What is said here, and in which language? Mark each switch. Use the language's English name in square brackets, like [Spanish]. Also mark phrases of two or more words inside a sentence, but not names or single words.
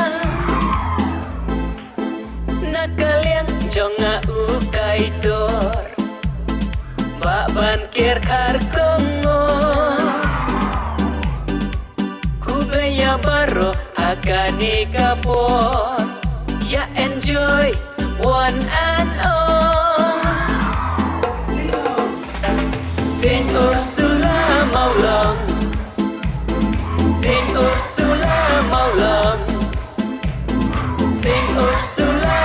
[Khasi] Nakaliang jonga u Kaitor Bak bankir Kharkongor Kubleya baro Hakani kapor Ya [English] enjoy one and all [Khasi] Saint Ursula Mawlong Saint Ursula Mawlong Saint Ursula